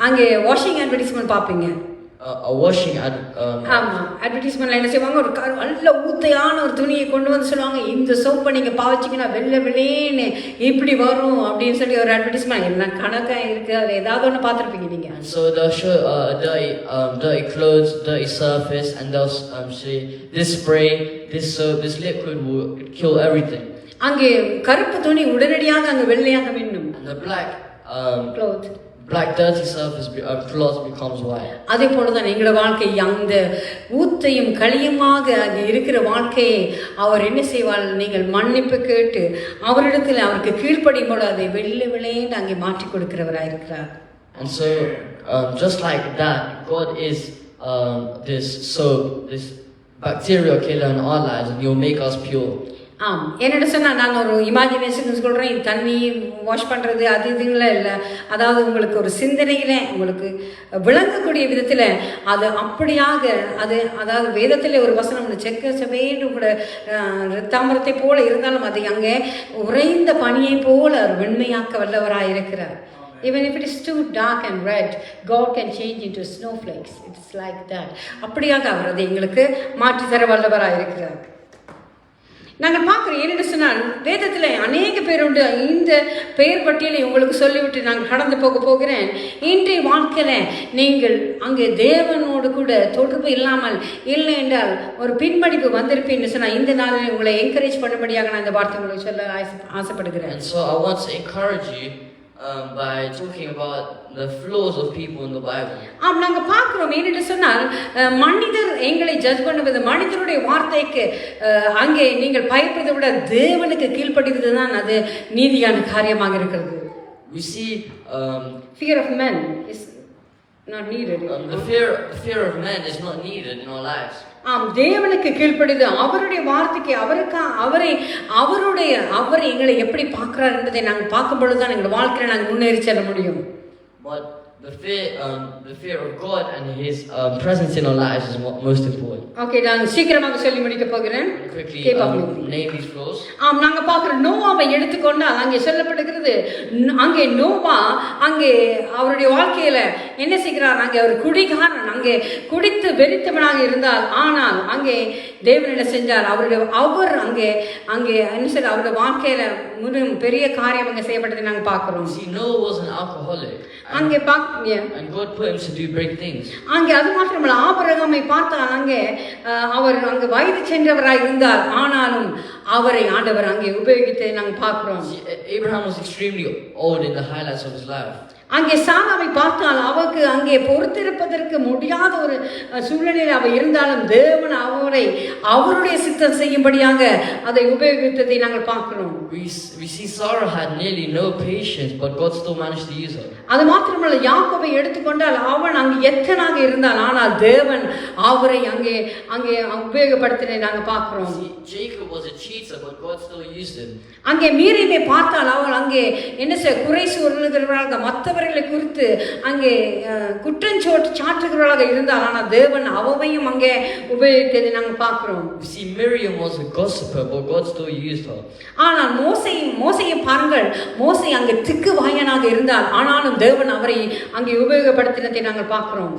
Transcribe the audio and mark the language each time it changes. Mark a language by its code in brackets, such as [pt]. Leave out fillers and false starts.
[ta] அங்கே washing advertisement பார்ப்பீங்க. [en] A washing ad. [ta] ஆமா, அட்வர்டைஸ்மெண்ட்ல என்ன செய்வாங்க, ஒரு நல்ல ஊத்தையான ஒரு துணியை கொண்டு வந்து சொல்லுவாங்க, இந்த சோப்பை நீங்க பாவச்சிங்கன்னா வெள்ளை வெள்ளேன்னு இப்படி வரும் அப்படின்னு சொல்லி ஒரு அட்வர்டைஸ்மெண்ட். என்ன கணக்கா இருக்கு, அது ஏதாவது ஒன்று பார்த்துருப்பீங்க நீங்க. [en] And so they'll show dirty clothes, dirty surface, and they'll say this spray, this soap, this liquid will kill everything. [ta] அங்கே கருப்பு துணி உடனடியாக அங்கே வெள்ளையாக மின்னும். [en] And the black cloth, black dirty surface cloth becomes white. [ta] அதே போலதான் எங்களோட வாழ்க்கை, அந்த ஊத்தையும் களியுமாக அங்கே இருக்கிற வாழ்க்கையை அவர் என்ன செய்வார், நீங்கள் மன்னிப்பு கேட்டு அவரிடத்தில் அவருக்கு கீழ்ப்படியும் போது அதை வெள்ளை வெள்ளைன்னு அங்கே மாற்றி கொடுக்கிறவராயிருக்கிறார். [en] And so just like that, God is this soap, this bacterial killer in our lives, and He'll make us pure. [ta] ஆம், என்னென்னு சொன்னால் நாங்கள் ஒரு இமேஜினேஷன் சொல்கிறேன், தண்ணி வாஷ் பண்ணுறது அது இதுங்களே இல்லை. அதாவது உங்களுக்கு ஒரு சிந்தனையில் உங்களுக்கு விளங்கக்கூடிய விதத்தில் அது அப்படியாக அது, அதாவது வேதத்தில் ஒரு வசனம் செக்க செவேன்னு கூட தாமரத்தை போல இருந்தாலும் அதை அங்கே உறைந்த பனியை போல அவர் வெண்மையாக்க வல்லவராக இருக்கிறார். [en] Even if it is too dark and red, God can change into snowflakes. It's like that. [ta] அப்படியாக அவர் அதை எங்களுக்கு மாற்றி தர வல்லவராக இருக்கிறார். நாங்கள் பார்க்குறோம், என்னென்னு சொன்னால் வேதத்தில் அநேக பேர் உண்டு. இந்த பெயர் பட்டியலை உங்களுக்கு சொல்லிவிட்டு நாங்கள் கடந்து போகிறேன். இன்றைய வாழ்க்கையில் நீங்கள் அங்கே தேவனோடு கூட தொடர்பு இல்லாமல் இல்லை என்றால் ஒரு பின்படிப்பு வந்திருப்பீன்னு சொன்னால் இந்த நாளில் உங்களை என்கரேஜ் பண்ணும்படியாக நான் இந்த வார்த்தை உங்களுக்கு சொல்ல ஆசைப்படுகிறேன். [en] And so I want to encourage you by talking about the flaws of people in the Bible. [ta] ஆம், நாங்க பார்க்கிறோம், என்னென்னு சொன்னால் மனிதர் எங்களை ஜட்ஜ் பண்ணுவது, மனிதருடைய வார்த்தைக்கு அங்கே நீங்கள் பயப்படுவதை விட தேவனுக்கு கீழ்ப்படிவது தான் அது நீதியான காரியமாக இருக்கிறது. [en] We see fear of men is not needed. The fear of men is not needed in our lives. [ta] ஆம், தேவனுக்கு கீழ்ப்படிது, அவருடைய வார்த்தைக்கு, அவரை எங்களை எப்படி பார்க்கிறார் என்பதை நாங்கள் பார்க்கும் பொழுதுதான் எங்கள் வாழ்க்கையில நாங்கள் முன்னேறி செல்ல முடியும். [en] But the fear of God and His presence in our lives is most important. [ta] Okay, நான் சீக்கிரமாக சொல்லி முடிக்க போகிறேன். [en] Quickly name these flaws. [ta] ஆம், நாங்க பார்க்கிறோம், நோவாவை எடுத்துக்கொண்டால் அங்கே சொல்லப்படுகிறது, அங்கே நோவா அங்கே அவருடைய வாழ்க்கையில என்ன செய்கிறார், அங்கே ஒரு குடிகாரன், அங்கே குடித்து வெறித்தவனாக இருந்தால், ஆனால் அங்கே தேவன் என்ன செஞ்சார், அவர் அங்கே என்ன செய்ய அவருடைய வாழ்க்கையில மிகவும் பெரிய காரியம் அங்கே செய்யப்பட்டதை நாங்கள் பார்க்கிறோம். [en] See, Noah was an alcoholic. [ta] அங்கே [en] And God put him to do great things. [ta] அங்கே அது மாத்திரமல்ல, ஆபிரகாமை பார்த்தால் அங்கே அவர் அங்கே வயது சென்றவராய் இருந்தார், ஆனாலும் அவரை ஆண்டவர் அங்கே உபயோகித்து நாங்கள் பார்க்கிறோம். [en] Abraham was extremely old in the highlights of his life. [ta] அங்கே சாராவை பார்த்தால் அவருக்கு அங்கே பொறுத்திருப்பதற்கு முடியாத ஒரு சூழ்நிலையில் அவர் இருந்தாலும் தேவன் அவருடைய சித்தம் செய்யும்படியாக அதை உபயோகித்ததை நாங்கள் பார்க்கிறோம். [en] We see Sarah had nearly no patience, but God still managed to use her. [ta] அது மாத்திரமல்ல, யாக்கோபை எடுத்துக்கொண்டால் அவன் அங்கே எத்தனாக இருந்தான், ஆனால் தேவன் அவரை அங்கே உபயோகப்படுத்தினை நாங்கள் பார்க்கிறோம். [en] Jacob was a cheater, but God still used him. [ta] அங்கே மீரியை பார்த்தால் அவள் அங்கே என்ன குறை சொல்லுகிறவர்களாக, மற்றவர்களை குறித்து அங்கே குற்றஞ்சாட்டுகிறவர்களாக இருந்தால், ஆனால் தேவன் அவவையும் அங்கே உபயோகித்ததை நாங்கள் பார்க்கிறோம். [en] We see Miriam was a gossiper, but God still used her. [ta] ஆனால் மோசையை பாருங்கள், மோசை அங்கே திக்கு வாயனாக இருந்தால், ஆனாலும் தேவன் அவரை அங்கே உபயோகப்படுத்தினதை நாங்கள் பார்க்கிறோம்.